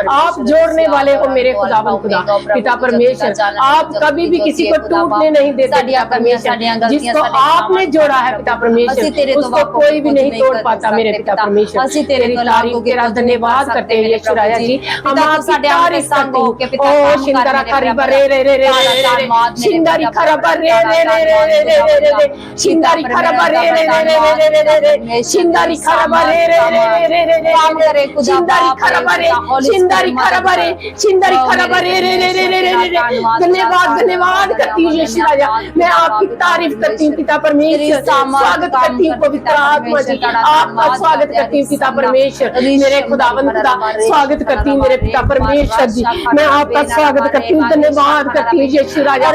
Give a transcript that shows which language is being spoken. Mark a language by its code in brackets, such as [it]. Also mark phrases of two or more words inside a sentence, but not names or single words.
[hi] आप जोड़ने वाले हो मेरे खुदावन खुदा पिता परमेश्वर। आप कभी भी किसी को टूटने नहीं देते पिता परमेश्वर। जिसको आपने जोड़ा है पिता परमेश्वर उसको कोई भी नहीं तोड़ पाता मेरे पिता परमेश्वर। तेरी तारीफ तेरा धन्यवाद करते हैं यीशु राजा जी। हम आपकी तारीफ करते हैं। ओ शिंदरा खरीबा रे रे रे रे शिंदारी खराबा रे रे रे रे रे रे रे शिंदारी खराबा रे रे रे रे रे रे रे शिंदारी खराबा रे रे रे रे रे रे शिंदारी शिंदारी खरबरे शिंदारी खरबरे शिंदारी खरबरे रे रे रे रे रे रे धन्यवाद धन्यवाद करती हूँ यीशु राजा। मैं आपकी तारीफ करती हूँ पिता परमेश्वर, स्वागत करती हूँ पवित्र आत्मा जी, आपका स्वागत करती हूँ पिता परमेश्वर। मेरे खुदावंद खुदा स्वागत करती हूँ मेरे पिता परमेश्वर जी, मैं आपका स्वागत करती हूँ, धन्यवाद करती हूँ यीशु राजा।